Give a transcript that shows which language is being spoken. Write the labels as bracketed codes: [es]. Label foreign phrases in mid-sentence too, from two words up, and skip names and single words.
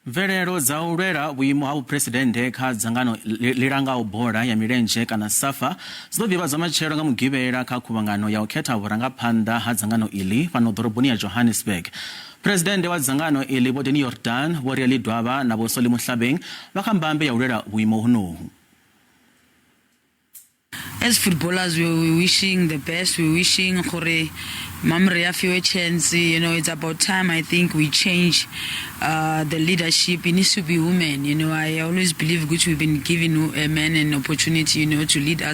[ve] Mvelelo za lwela vhuimo ha vhupresidende kha dzangano langaho bola ya milenzhe kana SAFA zido divhadzwa matshelo nga mugivhela kha khuvhangano ya khetha vhurangaphanda ha dzangano iḽi fhano doroboni ya Johannesburg. Phuresidende wa dzangano iḽi Vho-Danny Jordaan, Vho-Ria Ledwaba na vho-Solly Mohlabeng vha kha mbambe ya lwela vhuimo honohu. [en] As footballers, we're wishing the best. We're wishing Khore Mamre a chance. You know, it's about time. I think we change the leadership. It needs to be women. You know, I always believe which we've been giving men an opportunity, you know, to lead us.